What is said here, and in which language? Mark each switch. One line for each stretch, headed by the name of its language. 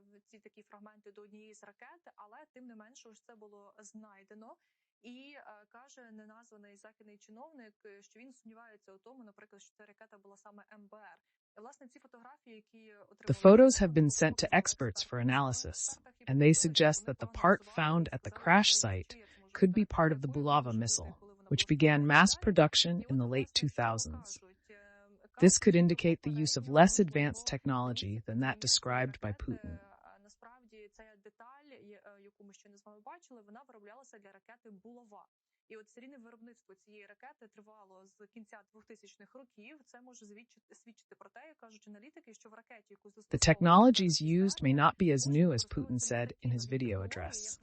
Ukrainian: Ці такі фрагменти до однієї з ракет, але тим не менше ось це було знайдено. І каже неназваний західний чиновник, що він сумнівається у тому, наприклад, що ця ракета була саме МБР. І власне ці фотографії, які отримали...
English: The photos have been sent to experts for analysis, and they suggest that the part found at the crash site could be part of the Bulava missile, which began mass production in the late 2000s. This could indicate the use of less advanced technology than that described by Putin.
Ukrainian: Ця деталь, яку ми ще не з вами бачили, вона вироблялася для ракети Булава. І от серійне виробництво цієї ракети тривало з кінця 2000-х років. Це може свідчити про те, як кажуть аналітики, що в ракеті, яку застосовували...
English: The technologies used may not be as new as Putin said in his video address.